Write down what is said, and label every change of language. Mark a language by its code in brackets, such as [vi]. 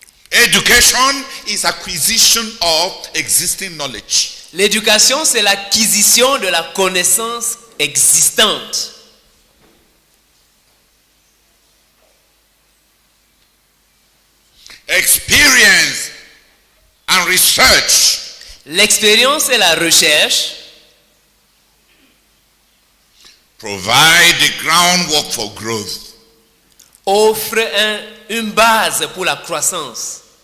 [en] Education is acquisition of existing knowledge. [fr] L'éducation, c'est l'acquisition de la connaissance existante. [en] Experience and research. [fr] L'expérience et la recherche [en] provide the groundwork for growth. [fr] Offrent une base pour la croissance.